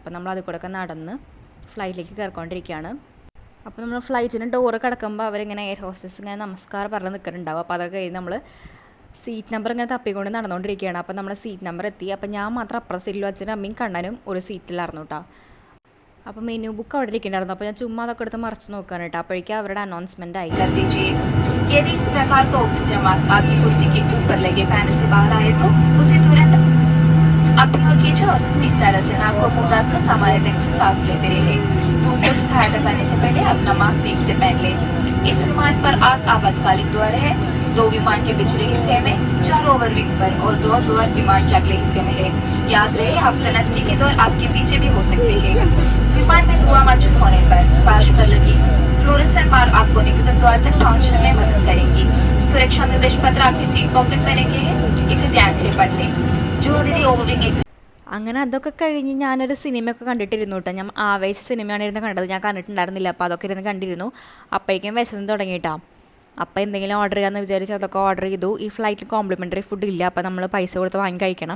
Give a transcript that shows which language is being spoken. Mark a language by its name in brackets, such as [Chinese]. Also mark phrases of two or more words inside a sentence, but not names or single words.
[Malayalam] അപ്പോൾ നമ്മൾ അതിൽ കൂടെ ഒക്കെ നടന്ന് ഫ്ലൈറ്റിലേക്ക് കയറിക്കൊണ്ടിരിക്കുകയാണ്. അപ്പോൾ നമ്മൾ ഫ്ലൈറ്റിന് ഡോറ് കിടക്കുമ്പോൾ അവരിങ്ങനെ [English] air hostess [Malayalam] ഇങ്ങനെ നമസ്കാരം പറഞ്ഞ് നിൽക്കുന്നുണ്ടാവും. അപ്പോൾ അതൊക്കെ കഴിഞ്ഞ് നമ്മൾ [English] seat number [Malayalam] ഇങ്ങനെ തപ്പിക്കൊണ്ട് നടന്നുകൊണ്ടിരിക്കുകയാണ്. അപ്പോൾ നമ്മൾ [English] seat number [Malayalam] എത്തി. അപ്പോൾ ഞാൻ മാത്രം അപ്പുറം സീറ്റിലും അച്ഛനും അമ്മയും കണ്ണനും ഒരു സീറ്റിലായിരുന്നു കേട്ടോ. അപ്പോൾ [English] menu book [Malayalam] അവിടെ ഇരിക്കുന്നുണ്ടായിരുന്നു. അപ്പോൾ ഞാൻ ചുമ്മാ അതൊക്കെ എടുത്ത് മറിച്ച് നോക്കുകയാണ് കേട്ടോ. അപ്പോഴേക്കും അവരുടെ അനൗൺസ്മെൻ്റ് ആയി. [Hindi] अपनी ओर खींचो और इस तरह से नाक को मुंह रखकर सामान्य ढंग से सांस लेते रहिए। दूसरे से हाथ हटाने से पहले अपना मास्क ठीक से पहन ले। इस विमान पर 8 आपातकालीन द्वार है। 2 विमान के पिछले हिस्से में, 4 ओवरविंग पर और 2 द्वार विमान के अगले हिस्से में है। याद रहे, आपका नजदीक के द्वार आपके पीछे भी हो सकते हैं। विमान में धुआं मौजूद होने पर फर्श पर लगी [English] fluorescent bar [Hindi] आपको निकटतम द्वार तक पहुंचने में मदद करेंगी। सुरक्षा निर्देश पत्र आपकी [English] seat pocket [Hindi] में रखे हैं, इसे ध्यान से पढ़ लें। [Malayalam] അങ്ങനെ അതൊക്കെ കഴിഞ്ഞ് ഞാനൊരു സിനിമയൊക്കെ കണ്ടിട്ടിരുന്നു കേട്ടോ. ഞാൻ ആവേശ സിനിമയാണ് ഇരുന്ന് കണ്ടത്, ഞാൻ കണ്ടിട്ടുണ്ടായിരുന്നില്ല. അപ്പോൾ അതൊക്കെ ഇരുന്ന് കണ്ടിരുന്നു. അപ്പോഴേക്കും വിശന്ന് തുടങ്ങിയിട്ടാ. അപ്പോൾ എന്തെങ്കിലും ഓർഡർ ചെയ്യാമെന്ന് വിചാരിച്ച് അതൊക്കെ ഓർഡർ ചെയ്തു. ഈ ഫ്ലൈറ്റിൽ [English] complimentary food [Malayalam] ഇല്ല, അപ്പോൾ നമ്മൾ പൈസ കൊടുത്ത് വാങ്ങി കഴിക്കണം.